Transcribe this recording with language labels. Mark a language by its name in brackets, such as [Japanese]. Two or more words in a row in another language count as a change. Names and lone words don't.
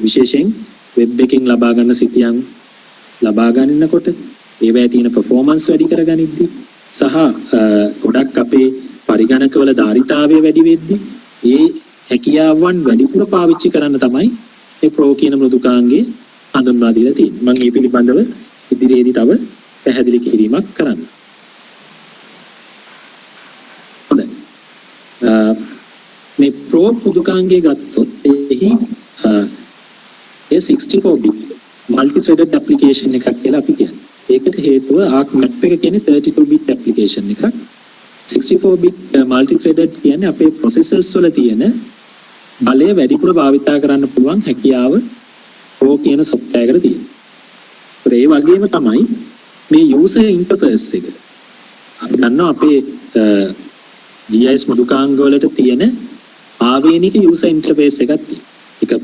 [Sinhala] විශේෂයෙන් වෙබ් එකකින් ලබා ගන්න සිතියම් ලබා ගන්නකොට ඒවැය තියෙන performance වැඩි කරගනිද්දී සහ ගොඩක් අපේ පරිගණකවල ධාරිතාවය වැඩි වෙද්දී ඒ හැකියාවන් වැඩිපුර පාවිච්චි කරන්න තමයි මේ Pro කියන මෘදුකාංගය හඳුන්වා දීලා තියෙන්නේ. මම මේ පිළිබඳව ඉදිරියේදී තව පැහැදිලි කිරීමක් කරන්න. හොඳයි. මේ Pro මෘදුකාංගය ගත්තොත් එහි [English] 64 bit multi-threaded application [Sinhala] එකක් කියලා අපි කියන්නේ. ඒකට හේතුව ArcMap එක කියන්නේ [English] 32 bit application [Sinhala] එකක්. [English] 64 bit multi-threaded [Sinhala] කියන්නේ අපේ processors වල තියෙන බලය වැඩිපුර භාවිතා කරන්න පුළුවන් හැකියාව Pro කියන software එකට තියෙනවා. ඒ වගේම තමයි මේ [English] user interface [Sinhala] එක. අපි දන්නවා අපේ GIS මෘදුකාංග වලට තියෙන ආවේනික [English] user interface [Sinhala] එකක් තියෙනවා.